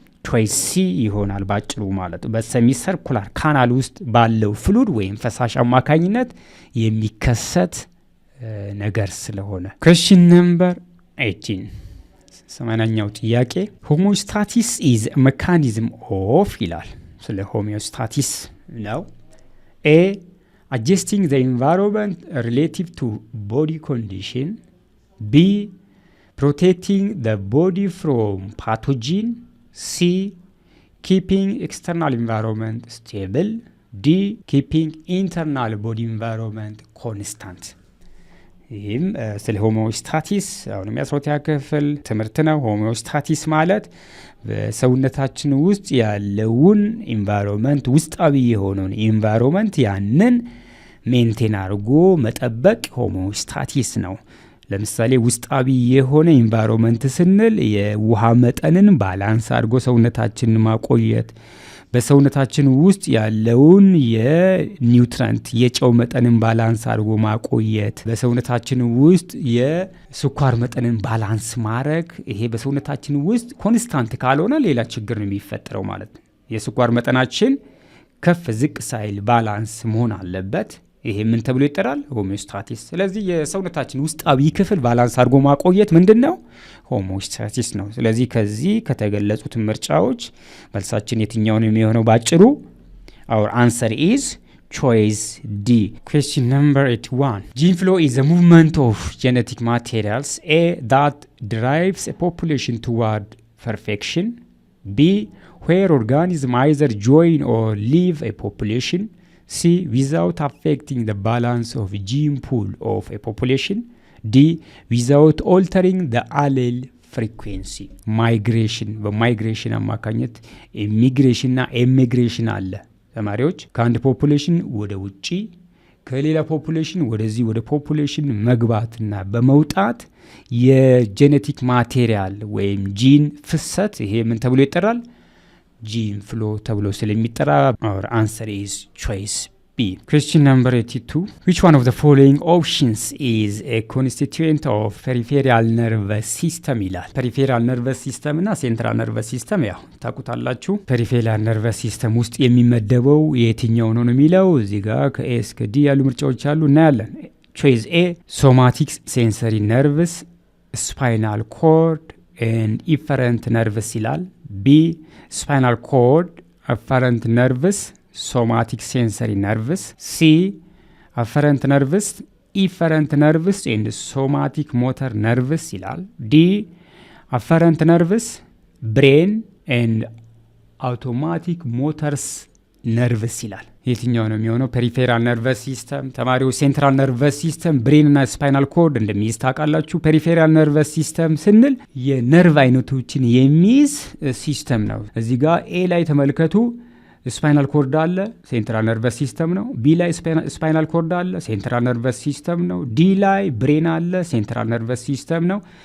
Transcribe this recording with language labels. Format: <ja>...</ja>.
<am>ቾይስ ሲ ይሆናል ባጭሩ ማለት ነው። በሰሚሰርኩላር ካናል ውስጥ ባለው ፍሉድ ወይም ፈሳሽ አማካኝነት የሚከሰት ነገር ስለሆነ።</am> <en>question number 18</en> <am>ሰማንያኛው ጥያቄ ሆሞስታሲስ</am> <en>is a mechanism of</en> <am>ይላል። ስለ ሆሞስታሲስ ነው። A.</am> <en>adjusting the environment relative to body condition. B. protecting the body from pathogen. C. keeping external environment stable. D. keeping internal body environment constant.</en> <am>ይህም ስለ ሆሞስታሲስ አሁንም የአስሮቲያ ክፍል ትምህርት ነው። ሆሞስታሲስ ማለት በሰውነታችን ውስጥ ያለውን ኢንቫይሮንመንት ውስጣዊ የሆነውን ኢንቫይሮንመንት ያንን ሜንቴን አድርጎ መጠበቅ ሆሞስታሲስ ነው። ለምሳሌ ውስጣዊ የሆነ ኢንቫይሮንመንት ስንል የውሃ መጠንን ባላንስ አድርጎ ሰውነታችንን ማቆየት፣ በሰውነታችን ውስጥ ያለውን የኒውትረንት የጨው መጠንን ባላንስ አድርጎ ማቆየት፣ በሰውነታችን ውስጥ የስኳር መጠንን ባላንስ ማድረግ። ይሄ በሰውነታችን ውስጥ ኮንስታንት ካልሆነ ሌላ ችግር ነው የሚፈጠረው ማለት ነው። የስኳር መጠናችን ከፍ ዝቅ ሳይል ባላንስ መሆን አለበት። ይሄ ምን ተብሎ ይጠራል? ሆሞስታሲስ። ስለዚህ የሰውነታችን ውስጣዊ ክፍል ባላንስ አድርጎ ማቆየት ምንድነው? ሆሞስታሲስ ነው። ስለዚህ ከዚህ ከተገለጹት ምርጫዎች መልሳችን የትኛው ነው የሚሆነው ባጭሩ?</am> <en>our answer is choice D. question number 81 gene flow is a movement of genetic materials A. that drives a population toward perfection. B. where organisms either join or leave a population. C. without affecting the balance of gene pool of a population. D. without altering the allele frequency.</en> <am>migration በማይግሬሽን አማካኝነት ኢሚግሬሽን እና ኤሚግሬሽን አለ። ተማሪዎች ከአንድ ፖፑሌሽን ወደ ውጪ ከሌላ ፖፑሌሽን ወደዚህ ወደ ፖፑሌሽን መግባትና በመውጣት የጄኔቲክ ማቴሪያል ወይም ጂን ፍሰት ይሄ ምን ተብሎ ይጠራል?</am> <en>gene flow</en> <am>ተብሎ ስለሚጠራ</am> <en>our answer is choice B. question number 82 which one of the following options is a constituent of peripheral nervous system ይላል። peripheral nervous system እና central nervous system</en> <am>ያው ታውቁታላችሁ።</am> <en>peripheral nervous system</en> <am>ውስጥ የሚመደበው የትኛው ነው የሚለው እዚህ ጋር ከA እስከ D ያሉ ምርጫዎች አሉ እናያለን።</am> <en>choice A somatic sensory nerves, spinal cord and efferent nerves ይላል። B. spinal cord, afferent nerves, somatic sensory nerves. C. afferent nerves, efferent nerves and somatic motor nerves ይላል። D. afferent nerves, brain and automatic motors nerves</en> <am>ይላል። የትኛው ነው የሚሆነው? ፔሪፌራል ነርቨስ ሲስተም ተማሪዎች፣ ሴንትራል ነርቨስ ሲስተም፣ ብሬን እና ስፓይናል ኮርድ እንደሚይዝ ታውቃላችሁ። ፔሪፌራል ነርቨስ ሲስተም ስንል የነርቭ አይነቶችን የሚይዝ ሲስተም ነው። እዚህ ጋር ኤ ላይ ተመልከቱ፣ ስፓይናል ኮርድ አለ፣ ሴንትራል ነርቨስ ሲስተም ነው። ቢ ላይ ስፓይናል ኮርድ አለ፣ ሴንትራል ነርቨስ ሲስተም ነው። ዲ ላይ ብሬን አለ፣ ሴንትራል ነርቨስ ሲስተም ነው።</am>